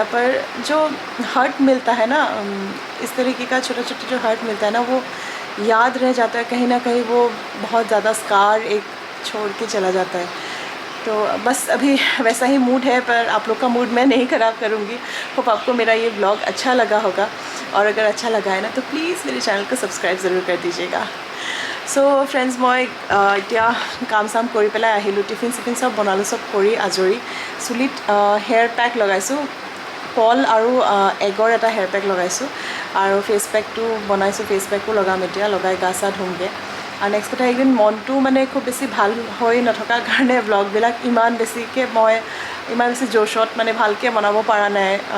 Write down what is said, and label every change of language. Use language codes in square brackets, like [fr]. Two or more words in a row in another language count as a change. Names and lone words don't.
[hi] पर जो हर्ट मिलता है ना, इस तरीके का छोटा छोटा जो हर्ट मिलता है ना, वो याद रह जाता है कहीं ना कहीं, वो बहुत ज़्यादा स्कार एक छोड़ के चला जाता है। तो बस अभी वैसा ही मूड है, पर आप लोग का मूड मैं नहीं ख़राब करूँगी। होप आपको मेरा ये ब्लॉग अच्छा लगा होगा, और अगर अच्छा लगा है ना, तो प्लीज़ मेरे चैनल को सब्सक्राइब ज़रूर कर दीजिएगा। [en] so friends, [as] মই এতিয়া কাম চাম কৰি পেলাই আহিলোঁ, টিফিন চিফিন চব বনালোঁ, চব কৰি আজৰি। চুলিত [en] hair pack [as] লগাইছোঁ, কল আৰু এগৰ এটা [en] hair pack [as] লগাইছোঁ, আৰু [en] face packটো [as] বনাইছোঁ, [en] face packও [as] লগাম এতিয়া, লগাই গা চা ধুমগৈ। আৰু নেক্সট কথা, এইকেইদিন মনটো মানে খুব বেছি ভাল হৈ নথকাৰ কাৰণে ব্লগবিলাক ইমান বেছি জোচত মানে ভালকৈ বনাব পৰা নাই।